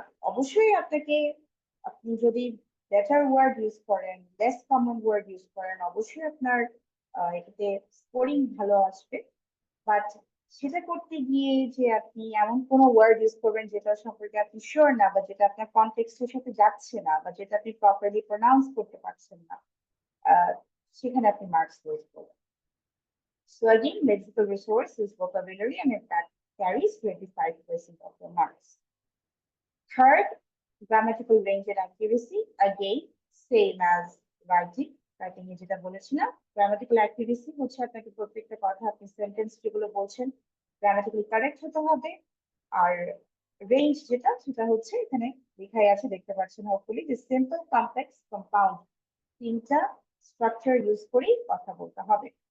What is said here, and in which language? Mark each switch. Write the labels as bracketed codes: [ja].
[bn] অবশ্যই আপনাকে, আপনি যদি বেটার ওয়ার্ড ইউজ করেন, লেস কমন ওয়ার্ড ইউজ করেন, অবশ্যই আপনার এটাতে স্কোরিং ভালো আসবে। বাট সেটা করতে গিয়ে যে আপনি এমন কোনো ওয়ার্ড ইউজ করবেন যেটা সম্পর্কে আপনি শিওর না, বা যেটা আপনার কনটেক্সটের সাথে যাচ্ছে না, বা যেটা আপনি প্রপারলি প্রোনাউন্স করতে পারছেন না, সেখানে আপনি মার্কস লুজ করবেন। [en] So again, lexical resource is vocabulary, and if that carries 25% of the marks. Third, grammatical range and accuracy, again, same as writing. [bn] Writing এ যেটা বলেছিলাম, grammatical accuracy হচ্ছে আপনাকে প্রত্যেকটা কথা, আপনি সেন্টেন্স যেগুলো বলছেন গ্রামাটিক্যালি কারেক্ট হতে হবে। আর রেঞ্জ যেটা, সেটা হচ্ছে এখানে লেখাই আছে, দেখতে পাচ্ছেন হোপফুলি, যে সিম্পল, কমপ্লেক্স, কম্পাউন্ড, 3টা স্ট্রাকচার ইউজ করেই কথা বলতে হবে।